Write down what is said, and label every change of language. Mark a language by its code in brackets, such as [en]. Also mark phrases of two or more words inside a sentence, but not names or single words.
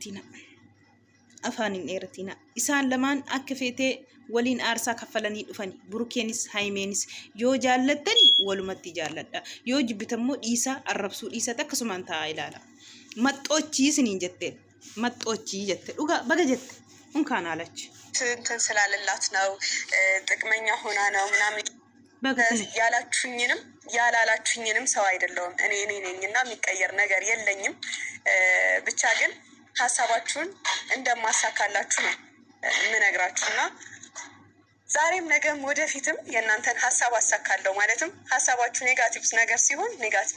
[om] dheeratina isaan lamaan akka feetee waliin aarsaa kaffalanii dhufani burukeenis haymeenis yoo jaallattani walumatti jaalladha yoo jibbitammoo dhiisaa arrabsuu dhiisat akkasumaan ta'a ilaala maxxoochii isiniin jetteen maxxoochii jette dhugaa baga jette [am] እንኳን አለች እንትን ስላለላት ነው ጥቅመኛ ሆና ነው ምናምን ያላችሁኝንም ያላላችሁኝንም ሰው አይደለሁም እኔ ነኝና የሚቀየር ነገር የለኝም ብቻ ግን ሐሳባችሁን እንደማሳካላችሁ ነው ምነግራችሁና ዛሬም ነገም ወደፊትም የእናንተን ሐሳብ አሳካለሁ ማለትም ሐሳባችሁ ኔጋቲቭ ነገር ሲሆን ኔጋቲቭ